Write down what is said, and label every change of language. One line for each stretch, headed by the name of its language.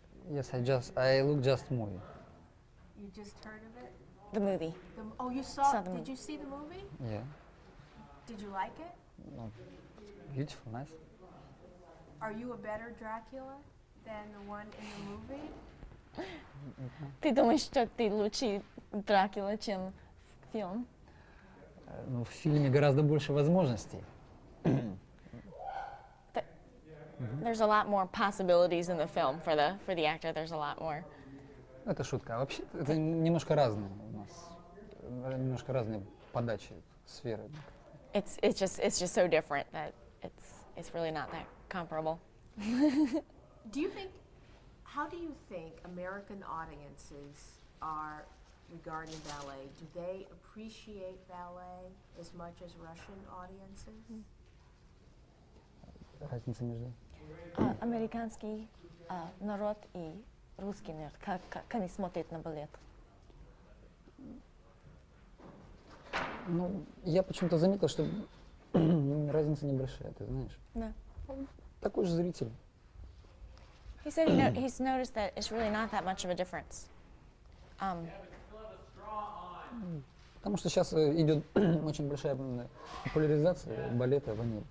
English: Yes, I look just movie. You just heard of it? The movie. Oh, you saw. Saw the Did movie. you see the movie? Yeah. Did you like it? Ну, beautiful, nice. Are you a better Dracula than the one in the movie?
Russian: Ты думаешь, что ты лучший Дракула, чем фильм? Ну, в фильме гораздо больше возможностей.
English: There's a lot more possibilities in the film for the actor. There's a lot more.
Russian: Это шутка. А вообще это немножко разные у нас. Немножко разные подачи, сферы.
English: It's just so different that it's really not that comparable. Do you think? How do you think American audiences are regarding ballet? Do they appreciate ballet as much as Russian audiences?
Russian: Разница между... Американский народ и русский народ, как они смотрят на балет? Ну, я почему-то заметил, что разница небольшая, ты знаешь. Да. Такой же зритель.
English: He said he's noticed that it's really not that much of a difference.
Russian: Потому что сейчас идет очень большая популяризация балета в Америке.